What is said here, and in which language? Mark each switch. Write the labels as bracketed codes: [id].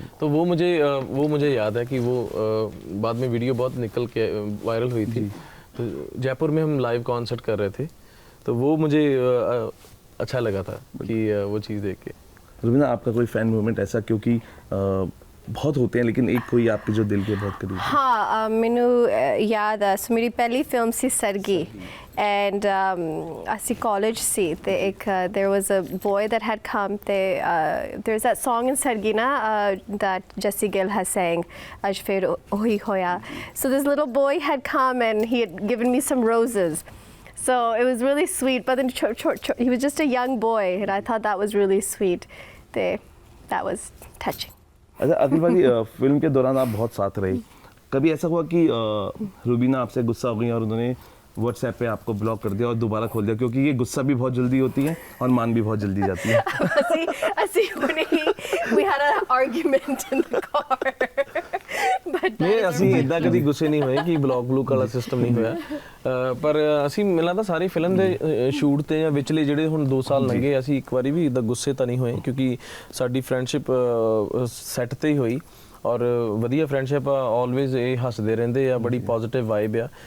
[hi] तो वो मुझे याद है कि वो बाद में वीडियो बहुत निकल के वायरल हुई थी. तो जयपुर में हम लाइव कॉन्सर्ट कर रहे थे, तो वो मुझे अच्छा लगा था कि वो चीज़ देख के. रुबीना, आपका कोई फैन मोमेंट ऐसा, क्योंकि बहुत होते हैं लेकिन एक कोई आपके जो दिल के बहुत करीब है? हाँ, मैनू याद है. [pa] सो मेरी पहली फिल्म सी सरगी [en] and [pa] ਅਸੀਂ college ਸੀ ਤੇ ਇੱਕ [en] there was a boy that had come ਤੇ there's that song in Sargi na that Jessie Gill has sang [pa] ਅੱਜ ਫਿਰ ਉਹੀ ਹੋਇਆ. [en] So this little boy had come and he had given me some roses. So it was really sweet, but then he was just a young boy and I thought that was really sweet. That was touching. [hi] अच्छा, अगली बारी film के दौरान आप बहुत साथ रही, कभी ऐसा हुआ कि रुबीना आपसे गुस्सा हो गई और उन्होंने व्हाट्सएप पे आपको ब्लॉक कर दिया और दोबारा खोल दिया? क्योंकि ये गुस्सा भी बहुत जल्दी होती है और मान भी बहुत जल्दी जाती है. [en] We had an argument in the car. But [pa] ਨਹੀਂ, ਅਸੀਂ ਇਦਾਂ ਕਦੀ ਗੁੱਸੇ ਨਹੀਂ ਹੋਏ ਕਿ ਬਲੌਕ ਵਾਲਾ ਸਿਸਟਮ ਨਹੀਂ ਹੋਇਆ. ਪਰ ਅਸੀਂ ਮਿਲਾਂ ਤਾਂ ਸਾਰੀ ਫਿਲਮ ਦੇ ਸ਼ੂਟ ਤੇ ਜਾਂ ਵਿਚਲੇ ਜਿਹੜੇ ਹੁਣ 2 ਸਾਲ ਲੰਘੇ, ਅਸੀਂ ਇੱਕ ਵਾਰੀ ਵੀ ਇਦਾਂ ਗੁੱਸੇ ਤਾਂ ਨਹੀਂ ਹੋਏ, ਕਿਉਂਕਿ ਸਾਡੀ ਫਰੈਂਡਸ਼ਿਪ ਸੈੱਟ ਤੇ ਹੀ ਹੋਈ. ਔਰ ਵਧੀਆ ਫਰੈਂਡਸ਼ਿਪ ਆ, ਆਲਵੇਜ਼ ਇਹ ਹੱਸਦੇ ਰਹਿੰਦੇ ਆ, ਬੜੀ ਪੋਜ਼ਿਟਿਵ ਵਾਈਬ ਆ.